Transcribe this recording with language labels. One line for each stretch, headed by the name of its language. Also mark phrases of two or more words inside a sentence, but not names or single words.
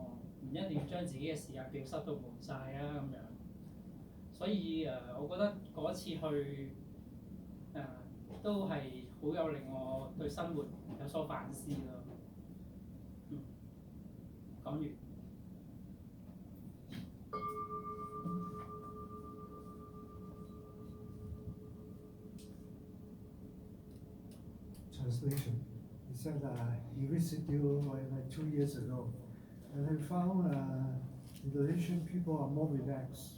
Cantonese: 唔一定要將自己嘅時間表塞到滿晒啊咁樣，所以我覺得嗰次去都係好有令我對生活有所反思咯。講完。
English: Translation. He said he visited you like 2 years ago, and he found Indonesian people are more relaxed.